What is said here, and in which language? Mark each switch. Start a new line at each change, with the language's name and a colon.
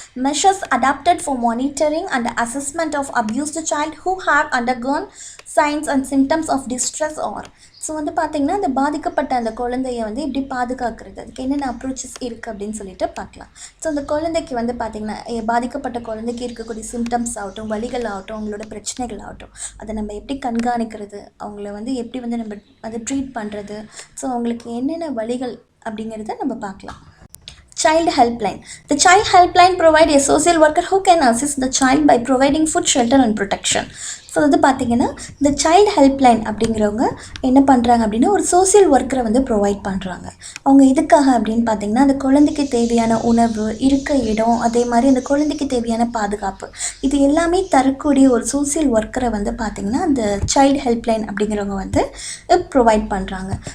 English: Measures adapted for monitoring and assessment of abused child who have undergone signs and symptoms of distress or.
Tamil: So வந்து பார்த்திங்கன்னா அந்த பாதிக்கப்பட்ட அந்த குழந்தைய வந்து இப்படி பாதுகாக்கிறது, அதுக்கு என்னென்ன அப்ரோச்சஸ் இருக்குது அப்படின்னு சொல்லிட்டு பார்க்கலாம். ஸோ அந்த குழந்தைக்கு வந்து பார்த்திங்கன்னா பாதிக்கப்பட்ட குழந்தைக்கு இருக்கக்கூடிய சிம்டம்ஸ் ஆகட்டும், வலிகள் ஆகட்டும், அவங்களோட பிரச்சனைகள் ஆகட்டும், அதை நம்ம எப்படி கண்காணிக்கிறது, அவங்கள வந்து எப்படி வந்து நம்ம அதை ட்ரீட் பண்ணுறது, ஸோ அவங்களுக்கு என்னென்ன வழிகள் அப்படிங்கிறத நம்ம பார்க்கலாம்.
English: Child Helpline. The Child Helpline provides a social worker who can assist the child by providing food, shelter and protection.
Tamil: So வந்து பார்த்திங்கன்னா இந்த சைல்டு ஹெல்ப்லைன் அப்படிங்கிறவங்க என்ன பண்ணுறாங்க அப்படின்னா ஒரு சோசியல் ஒர்க்கரை வந்து ப்ரொவைட் பண்ணுறாங்க. அவங்க எதுக்காக அப்படின்னு பார்த்திங்கன்னா அந்த குழந்தைக்கு தேவையான உணவு, இருக்க இடம், அதே மாதிரி அந்த குழந்தைக்கு தேவையான பாதுகாப்பு, இது எல்லாமே தரக்கூடிய ஒரு சோசியல் ஒர்க்கரை வந்து பார்த்திங்கன்னா அந்த சைல்டு ஹெல்ப்லைன் அப்படிங்கிறவங்க வந்து ப்ரொவைட் பண்ணுறாங்க.